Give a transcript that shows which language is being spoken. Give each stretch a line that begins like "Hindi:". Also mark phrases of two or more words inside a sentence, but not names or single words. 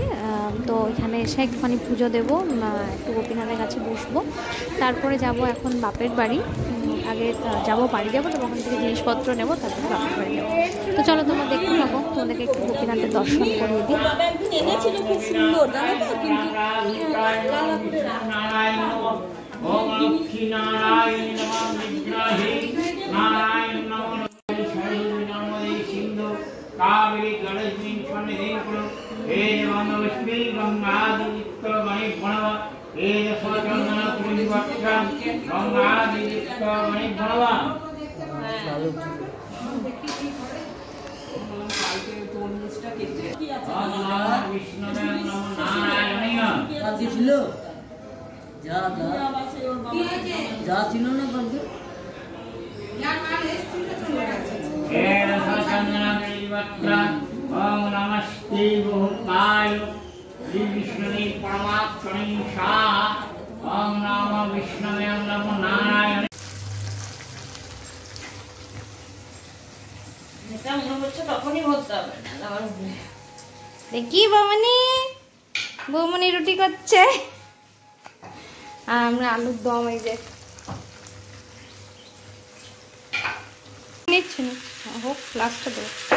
Bangla: তো এখানে এসে একটুখানি পুজো দেবো, একটু গোপীনাথের কাছে বসবো, তারপরে যাব এখন বাপের বাড়ি। আগে যাবো বাড়ি যাবো, তো ওখান থেকে জিনিসপত্র নেবো, তারপরে বাপের বাড়ি যাবো। তো চলো তোমরা দেখতে থাকো, তোমাদেরকে একটু গোপীনাথের দর্শন করিয়ে দিই। খুব সুন্দর, জানো তো, কিন্তু
Sanskrit: ओम लक्ष्मी नारायण नमः विग्रहे नारायण नमः नमः सिंधु कावेरी गणेशनी सन्निधि कुरु हे वनवस्मी गंगादित्य गणेश भणव हे स्वचंदन कुंजवक्त्र गंगादित्य गणेश भणव विष्णुवे नमः नारायणीय
Bangla: যা ছিল না বলতে
Sanskrit: ओम नमस्ते भूताय श्री विष्णुवे परमात्मने शाह ओम नमः विष्णुवे नमो नारायण।
Bangla: এটা মনে হচ্ছে তখনই বলতে হবে না, আবার দেখি বৌমনি রুটি করছে, আর আমরা আলুর দম এই যে নিচ্ছি হোক, লাস্টটা দেবো।